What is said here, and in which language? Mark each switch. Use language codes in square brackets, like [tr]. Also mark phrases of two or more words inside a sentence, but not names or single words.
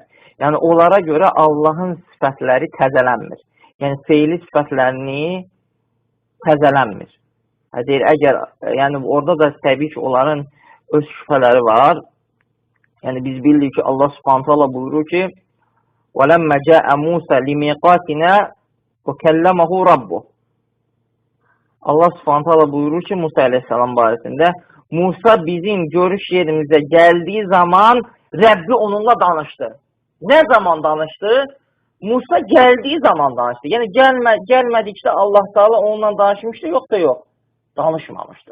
[az] Yəni, onlara görə Allahın sifətləri təzələnmir. Yəni, feili sifətlərini təzələnmir. Deyir, əgər, yəni, orada da təbii ki, onların öz şübhələri var. Yəni, biz bilirik ki, Allah [ar] سبحانه تعالى [az] buyurur ki, [ar] وَلَمَّ جَاءَ مُوسَى لِمِيقَاتِنَا وَكَلَّمَهُ رَبُّهُ. [az] Allah [ar] سبحانه تعالى [az] buyurur ki, Musa əleyhissalam barəsində, Musa bizim görüş yerimizə gəldiyi zaman Rəbbi onunla danışdı. Nə zaman danışdı? Musa gəldiyi zaman danışdı. Yəni, gəlmədikdə Allah taala onunla danışmışdı, yox da yox. Danışmamışdı.